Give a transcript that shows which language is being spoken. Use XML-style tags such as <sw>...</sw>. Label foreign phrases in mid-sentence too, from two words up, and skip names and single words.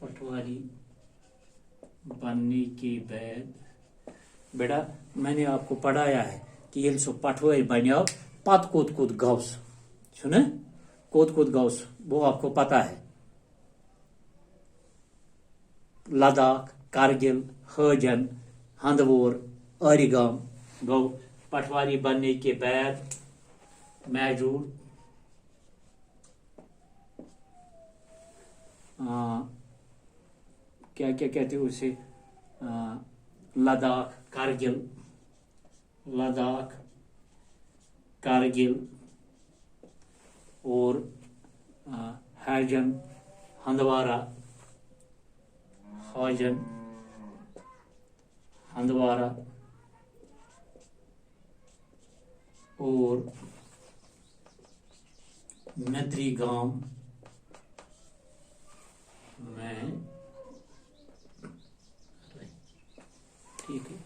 <hi>पटवारी बनने के बाद बेटा मैंने आपको पढ़ाया है कि</hi> <ks>ये सो पटवारी बनो पत कोत कोत गौस सुने कोत कोत गौस</ks> <hi>वो आपको पता है। लद्दाख, कारगिल, हजन, हंदवोर, अरिगाम गो पटवारी बनने के बाद मैजूर क्या क्या कहते हैं उसे लद्दाख, कारगिल और हजन, हंदवारा और नदरी गांव में, ठीक है।</hi>